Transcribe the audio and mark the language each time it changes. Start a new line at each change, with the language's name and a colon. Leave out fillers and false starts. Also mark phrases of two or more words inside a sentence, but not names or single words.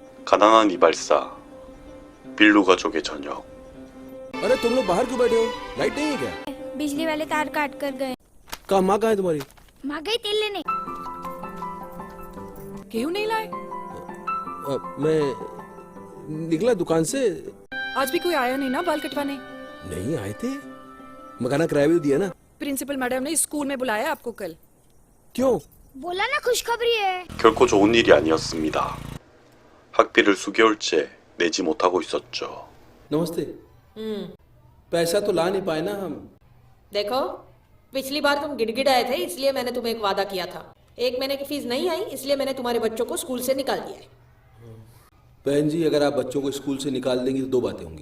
Korean: 가난한 이발사, बिल्लू 가족의 저녁।
Hindi: अरे तुम लोग बाहर क्यों बैठे हो? लाइट नहीं है क्या? बिजली वाले तार काट कर गए। कहाँ माँ कहाँ है तुम्हारी? माँ गई तेल लेने। गेहूं नहीं लाए? मैं निकला दुकान से। आज भी कोई आया नहीं ना बाल कटवाने? नहीं आए थे, मकाना किराया भी दिया ना। प्रिंसिपल मैडम ने स्कूल में बुलाया आपको कल। क्यों? बोला ना खुशखबरी है।
Korean: 결코 좋은 일이 아니었습니다. 학비를 수개월째 내지 못하고 있었죠.
Hindi: नमस्ते। पैसा तो ला नहीं पाए ना हम। देखो, पिछली बार तुम गिड़गिड़ाए थे इसलिए मैंने तुम्हें एक वादा किया था। 1 महीने की फीस नहीं आई इसलिए मैंने तुम्हारे बच्चों को स्कूल से निकाल दिया है। बहन जी, अगर आप बच्चों को स्कूल से निकाल देंगी तो 2 बातें होंगी।